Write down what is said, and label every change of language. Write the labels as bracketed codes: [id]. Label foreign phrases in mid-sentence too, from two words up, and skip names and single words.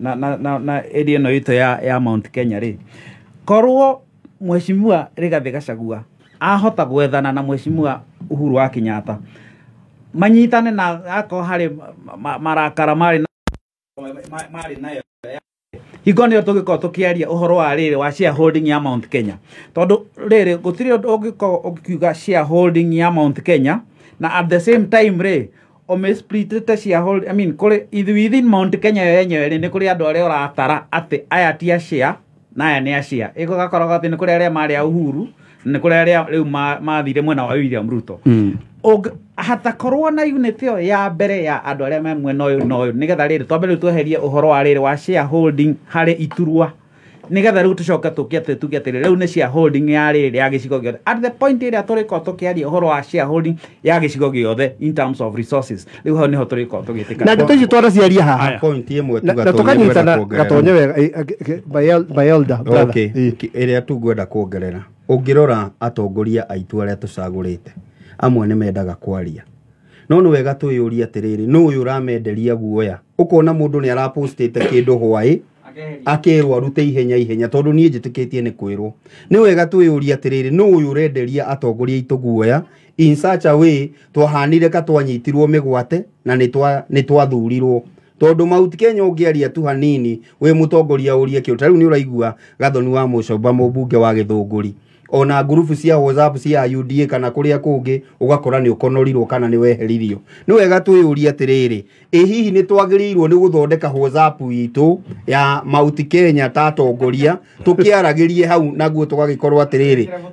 [ki] na area no ito ya Mount Kenya ri korwo mheshimiwa Rigathi Gachagua ahota gwethana na mheshimiwa Uhuru wa Kenyatta manyitane na ako hari marakara mari nayo higonio tugiko tukiaria uhoro wa riri wa shareholding ya Mount Kenya tondu riri gutiri ugikiuga shareholding ya Mount Kenya na [en] at the same time [ki] ri [en] split shareholding [ki] kuri within Mount Kenya yenyewe ni kuri andu aria uratara ati aya ti a share na aya ni a share iko gakoroga ati ni kuri aria mari a Uhuru ni kuri aria riu mathire mwena wa William Ruto hata korwo na unit yo ya mbere ya andu aria me mwena uyu no uyu nigetha riri twambe riu tweherie uhoro wa riri wa shareholding hari iturwa nigetha riu tucoke tukiate riu ni shareholding ya riri ya gicigo giothe [en] at the point [ki] area turiko tukiaria uhoro wa shareholding ya gicigo giothe [en] in terms of resources [ki] riu ho niho turiko tugitika na ndeto ici twara ciaria haha point imwe na tukanyitana gatonye wega Bayelda okay area tugwenda kuongerera ungirora atongoria aitu aria tucagurite amwe ni mendaga kwaria no ni wega tuyuria atiriri no uyu uramenderia guoya ukona mundu ni arapostite kindu hwai akirwo arute ihenya tondu nie njitikitie ni kwirwo ni wega tuyuria atiriri no uyu urenderia atongoria itu guoya [en] in such a [ki] way twahanire ka twanyitirwo migwate na ni twathurirwo tondu Mount Kenya ungiaria tu hanini we mutongoria urie kiuta riu ni uraigua Gathoni wa Mucomba mubunge wa Githunguri ona grupu cia WhatsApp cia UDA kana kuria kungi ugakora ni ukonorirwo kana ni weheririo ni wega tuyuria atiriri hihi ni twagirirwo ni guthondeka WhatsApp itu ya Mount Kenya ta atongoria tukiaragirie hau naguo tugagikorwo atiriri